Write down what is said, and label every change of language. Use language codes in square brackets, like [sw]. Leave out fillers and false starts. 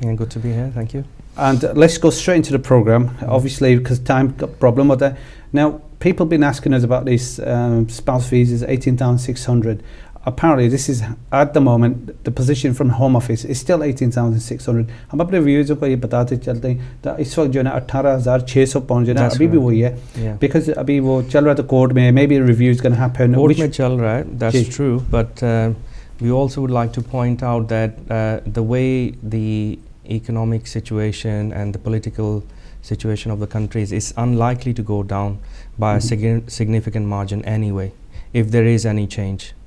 [en] Yeah, good to be here, thank you. And let's go straight into the program, obviously because time got a problem with that. Now, people have been asking us about these spouse visas, 18,600. Apparently, this is at the moment the position from Home Office is still 18,600. [hi] हम अपने viewers को ये बताते चलते हैं कि इस वक्त जो है ना 18,600 पाउंड जो है ना अभी भी वही है because अभी वो चल रहा है तो कोर्ट में [en] maybe a review is going to happen. [hi] Court में चल रहा है, [en] that's true, but we also would like to point out that the way the economic situation and the political situation of the countries is unlikely to go down by a significant margin anyway, if there is any change.